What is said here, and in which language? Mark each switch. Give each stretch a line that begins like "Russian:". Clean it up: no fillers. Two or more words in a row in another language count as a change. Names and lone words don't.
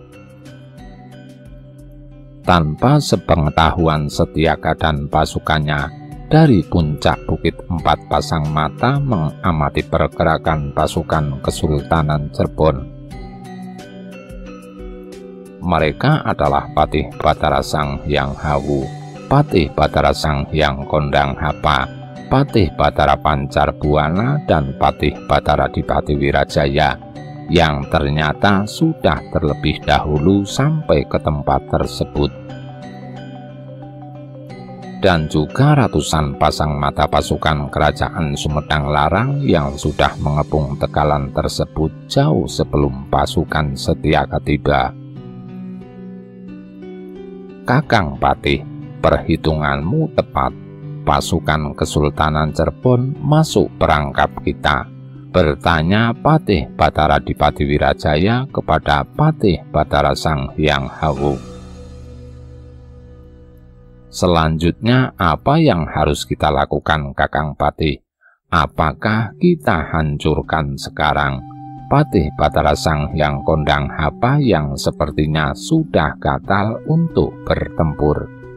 Indonesian: Tanpa sepengetahuan Setyaka dan pasukannya, dari puncak bukit 4 pasang mata mengamati pergerakan pasukan Kesultanan Cirebon. Mereka adalah Patih Batara Sang Hyang Hawu, Patih Batara Sang Hyang Kondang Hapa, Patih Batara Pancar Buana, dan Patih Batara Dipati Wirajaya yang ternyata sudah terlebih dahulu sampai ke tempat tersebut. Dan juga ratusan pasang mata pasukan kerajaan Sumedang Larang yang sudah mengepung Tegalan tersebut jauh sebelum pasukan Setyaka tiba. Kakang Patih, perhitunganmu tepat. Pasukan Kesultanan Cirebon masuk perangkap kita, bertanya Patih Batara Dipati Wirajaya kepada Patih Batara Sang Hyang Hawu. Selanjutnya apa yang harus kita lakukan Kakang Patih? Apakah kita hancurkan sekarang Patih Batara Sang Hyang Kondang Hapa yang sepertinya sudah gatal untuk bertempur?